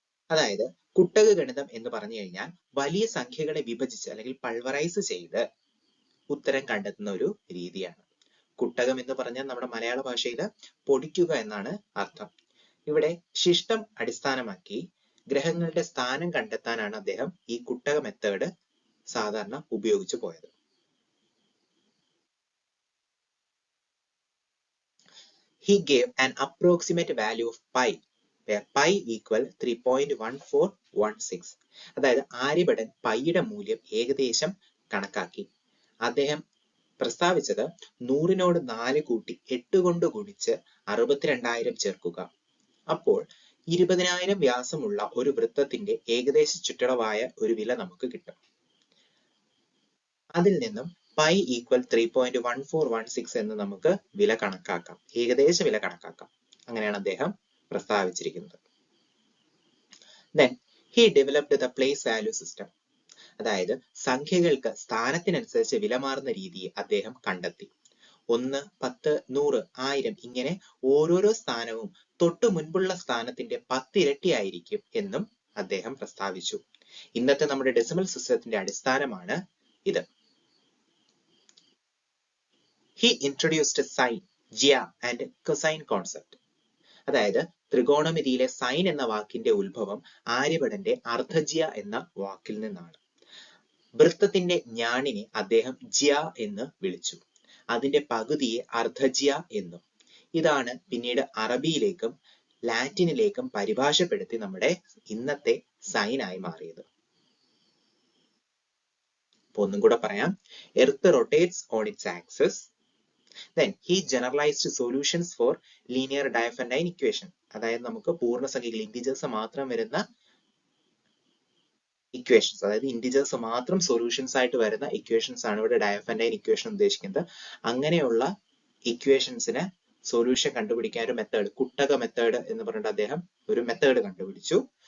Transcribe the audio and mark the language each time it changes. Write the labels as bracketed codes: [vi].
[ml] അതായത് കുട്ടക ഗണിതം എന്ന് പറഞ്ഞു കഴിഞ്ഞാൽ വലിയ സംഖ്യകളെ വിഭജിച്ച് അല്ലെങ്കിൽ പൾവറൈസ് ചെയ്ത് ഉത്തരം കണ്ടെത്തുന്ന ഒരു രീതിയാണ്. കുട്ടകം എന്ന് പറഞ്ഞാൽ നമ്മുടെ മലയാള ഭാഷയിൽ പൊടിക്കുക എന്നാണ് അർത്ഥം. ഇവിടെ ശിഷ്ടം അടിസ്ഥാനമാക്കി ഗ്രഹങ്ങളുടെ സ്ഥാനം കണ്ടെത്താനാണ് അദ്ദേഹം ഈ കുട്ടക മെത്തേഡ് സാധാരണ ഉപയോഗിച്ചു പോയത്. [en] He gave an approximate value of pi where pi equal 3.1416. [ml] അതായത് ആര്യഭടൻ പൈയുടെ മൂല്യം ഏകദേശം കണക്കാക്കി. അദ്ദേഹം പ്രസ്താവിച്ചത് 100നോട് 4 കൂട്ടി 8 കൊണ്ട് ഗുണിച്ച് 62,000 ചേർക്കുക. അപ്പോൾ 20,000 വ്യാസമുള്ള ഒരു വൃത്തത്തിന്റെ ഏകദേശ ചുറ്റളവായ ഒരു വില നമുക്ക് കിട്ടും. അതിൽ നിന്നും പൈ ഈക്വൽ 3.1416 എന്ന് നമുക്ക് വില കണക്കാക്കാം, ഏകദേശ വില കണക്കാക്കാം. അങ്ങനെയാണ് അദ്ദേഹം പ്രസ്താവിച്ചിരിക്കുന്നത്. [en] Then he developed the place value system. [ml] അതായത് സംഖ്യകൾക്ക് സ്ഥാനത്തിനനുസരിച്ച് വില മാറുന്ന രീതിയെ അദ്ദേഹം കണ്ടെത്തി. 1, 10, 100, 1000 ഇങ്ങനെ ഓരോരോ സ്ഥാനവും തൊട്ടു മുൻപുള്ള സ്ഥാനത്തിന്റെ 10 ഇരട്ടിയായിരിക്കും എന്നും അദ്ദേഹം പ്രസ്താവിച്ചു. ഇന്നത്തെ നമ്മുടെ ഡെസിമൽ സിസ്റ്റത്തിന്റെ അടിസ്ഥാനമാണ് ഇത്. [en] He introduced sine, ജ്യ and cosine concept. [ml] അതായത് ത്രികോണമിതിയിലെ സൈൻ എന്ന വാക്കിന്റെ ഉത്ഭവം ആര്യഭടന്റെ അർദ്ധജ്യ എന്ന വാക്കിൽ നിന്നാണ്. വൃത്തത്തിന്റെ ഞാണിനെ അദ്ദേഹം ജ്യ എന്ന് വിളിച്ചു. അതിന്റെ പകുതിയെ അർദ്ധജ്യ എന്നും. ഇതാണ് പിന്നീട് അറബിയിലേക്കും ലാറ്റിനിലേക്കും പരിഭാഷപ്പെടുത്തി നമ്മുടെ ഇന്നത്തെ സൈനായി മാറിയത്. ഒന്നും കൂടെ പറയാം. [en] Earth rotates on its axis. Then he generalized solutions for linear Diophantine equation. [ml] അതായത് നമുക്ക് പൂർണ്ണസംഖ്യകൾ ഇന്റിജേഴ്സ് മാത്രം വരുന്ന ഇക്വേഷൻസ്, അതായത് ഇന്റിജേഴ്സ് മാത്രം സൊല്യൂഷൻസ് ആയിട്ട് വരുന്ന ഇക്വേഷൻസ് ആണ് ഇവിടെ ഡയോഫന്റൈൻ ഇക്വേഷൻ ഉദ്ദേശിക്കുന്നത്. അങ്ങനെയുള്ള ഇക്വേഷൻസിന് സൊല്യൂഷൻ കണ്ടുപിടിക്കാൻ ഒരു മെത്തേഡ്, കുട്ടക മെത്തേഡ് എന്ന് പറഞ്ഞിട്ട് അദ്ദേഹം ഒരു മെത്തേഡ് കണ്ടുപിടിച്ചു.